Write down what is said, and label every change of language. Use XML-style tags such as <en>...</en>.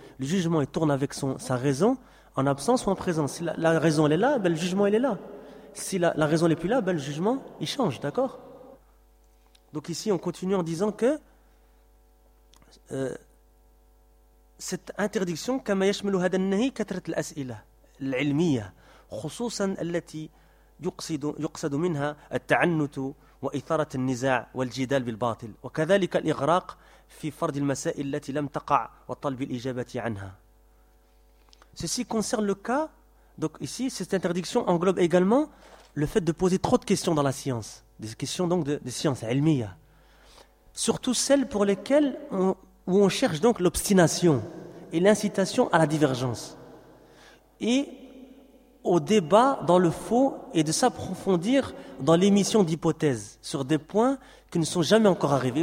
<fr>Le jugement il tourne avec sa raison en absence ou en présence. Si la raison elle est là, ben, le jugement elle est là. Si la raison n'est plus là, ben, le jugement il change. D'accord? Donc ici on continue en disant que. Cette interdiction,</fr> <ar>كما يشمل هذا النهي كثرة الأسئلة العلمية خصوصا التي يقصد منها التعنت وإثارة النزاع والجدال بالباطل وكذلك الإغراق في فرض المسائل التي لم تقع وطلب الإجابة عنها.</ar> <fr>Ceci concerne le cas, donc ici cette interdiction englobe également le fait de poser trop de questions dans la science, des questions donc de science علمية, surtout celles pour lesquelles où on cherche donc l'obstination et l'incitation à la divergence et au débat dans le faux et de s'approfondir dans l'émission d'hypothèses sur des points qui ne sont jamais encore arrivés.</fr>